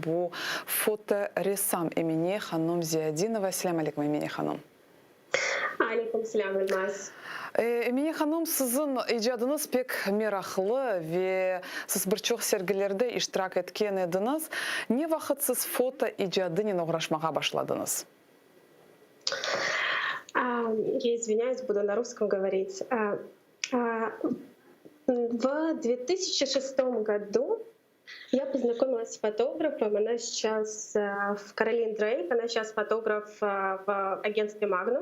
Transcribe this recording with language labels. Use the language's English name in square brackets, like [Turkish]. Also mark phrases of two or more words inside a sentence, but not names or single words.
[Crimean Tatar] Bu foto ressam Emine Hanım Ziyadinova. Selamun aleyküm Emine Hanım. Aleyküm selam Elmas. Emine Hanım, sizin icadınız pek meraklı ve siz birçok sergilerde iştirak etken ediniz. Ne vakit siz foto icadıyla uğraşmaya başladınız? [Russian] Я извиняюсь, буду на русском говорить. В 2006 году я познакомилась с фотографом. Она сейчас в Каролин Дрейк, она сейчас фотограф в агентстве Magnum.